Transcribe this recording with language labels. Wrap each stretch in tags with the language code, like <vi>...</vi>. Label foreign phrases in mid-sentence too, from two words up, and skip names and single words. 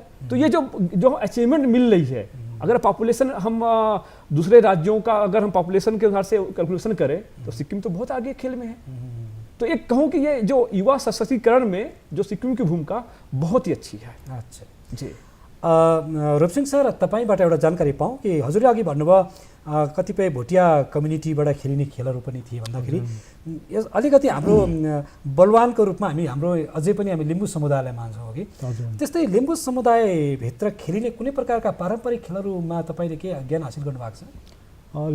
<hi>तो ये जो अचीवमेंट मिल रही है, अगर पॉपुलेशन हम दूसरे राज्यों का अगर हम पॉपुलेशन के अनुसार से कैलकुलेशन करें तो सिक्किम तो बहुत आगे खेल में है। तो एक कहूँ कि ये जो युवा सशक्तिकरण में जो सिक्किम की भूमिका बहुत ही अच्छी है। अच्छा जी।</hi> <ne>रूपसिंह सर, तपाईँबाट एउटा जानकारी पाऊँ कि हजुरले अघि भन्नुभयो कतिपय भोटिया कम्युनिटीबाट खेलिने खेलहरू पनि थिए भन्दाखेरि यस अलिकति हाम्रो बलवानको रूपमा हाम्रो अझै पनि हामी लिम्बू समुदायलाई मान्छौँ कि त्यस्तै लिम्बू समुदायभित्र खेलिने कुनै प्रकारका पारम्परिक खेलहरूमा तपाईँले के ज्ञान हासिल गर्नुभएको छ?</ne>